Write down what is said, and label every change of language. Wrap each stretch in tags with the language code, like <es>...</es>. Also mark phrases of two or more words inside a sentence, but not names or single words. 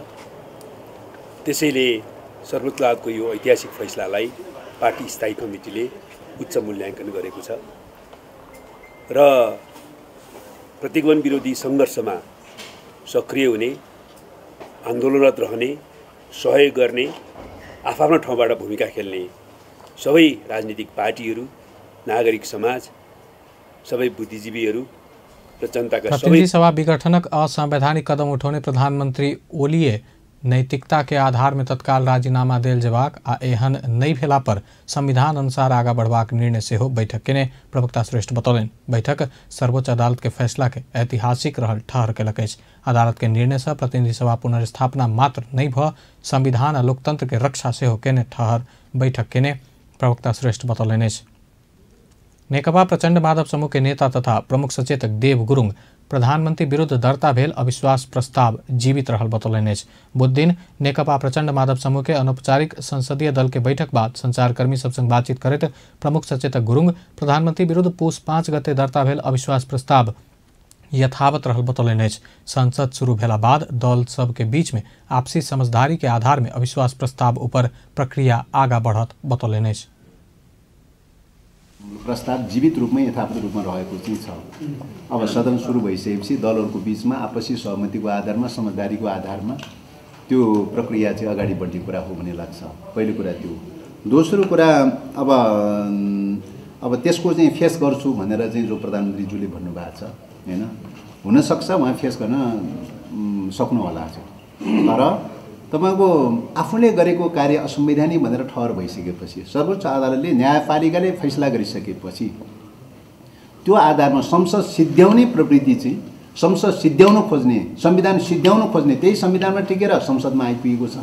<ne>त्यसैले सर्वोच्च अदालतको यो ऐतिहासिक फैसलालाई पार्टी स्थायी कमिटीले उच्च मूल्याङ्कन गरेको छ र प्रतिगमन विरोधी सङ्घर्षमा सक्रिय हुने, आन्दोलनरत रहने, सहयोग गर्ने, आफ्नो ठाउँबाट भूमिका खेल्ने सबै राजनीतिक पार्टीहरू, नागरिक समाज, सबै बुद्धिजीवीहरू र जनताका</ne> <mai>प्रतिनिधि सभा विघटनक असंवैधानिक कदम उठाउने प्रधानमंत्री ओलीए नैतिकता के आधार में तत्काल राजीनामा देल जेबाक आ एहन नहीं भेला पर संविधान अनुसार आगा बढ़बाक निर्णय सेहो बैठक केने प्रवक्ता श्रेष्ठ बतौलनि। बैठक सर्वोच्च अदालत के फैसला के ऐतिहासिक रहल ठहर केलक अछि। अदालत के निर्णय से प्रतिनिधि सभा पुनर्स्थापना मात्र नहीं भ संविधान आ लोकतंत्र के रक्षा सेहो केने ठहर बैठक केने प्रवक्ता श्रेष्ठ बतौलनि अछि। नेकपा प्रचंड माधव समूह के नेता तथा प्रमुख सचेतक देव गुरुङ प्रधानमंत्री विरुद्ध दर्ता भेल अविश्वास प्रस्ताव जीवित रहल बतौलनि अछि। बुध दिन नेकपा प्रचंड माधव समूह के अनौपचारिक संसदीय दल के बैठक बाद संचारकर्मी सब संग बातचीत करैत प्रमुख सचेतक गुरुङ प्रधानमंत्री विरुद्ध पुष 5 गते दर्ता भेल अविश्वास प्रस्ताव यथावत रहल बतौलनि अछि। संसद शुरू भेला बाद दल सब के बीच में आपसी समझदारी के आधार में अविश्वास प्रस्ताव ऊपर प्रक्रिया आगा बढ़त बतौलनि अछि।</mai> <ne>प्रस्ताव जीवित रूपमै यथावत रूपमा रहेको चाहिँ छ। अब सदन सुरु भइसकेपछि दलहरूको बीचमा आपसी सहमतिको आधारमा, समझदारीको आधारमा त्यो प्रक्रिया चाहिँ अगाडि बढ्ने कुरा हो भन्ने लाग्छ। पहिलो कुरा त्यो। दोस्रो कुरा अब त्यसको चाहिँ फेस गर्छु भनेर चाहिँ जो प्रधानमन्त्रीज्यूले भन्नुभएको छ हैन, हुन सक्छ उहाँ फेस गर्न सक्नु होला चाहिँ, तर तपाईको आफूले गरेको कार्य असंवैधानिक भनेर ठहर भइसकेपछि सर्वोच्च अदालतले न्यायपालिकाले फैसला गरिसकेपछि त्यो आधारमा संसद सिद्ध्याउने प्रवृत्ति चाहिँ संसद सिद्ध्याउन खोज्ने, संविधान सिद्ध्याउन खोज्ने त्यही संविधानमा टिकेर संसदमा आइपुगेको छ।</ne>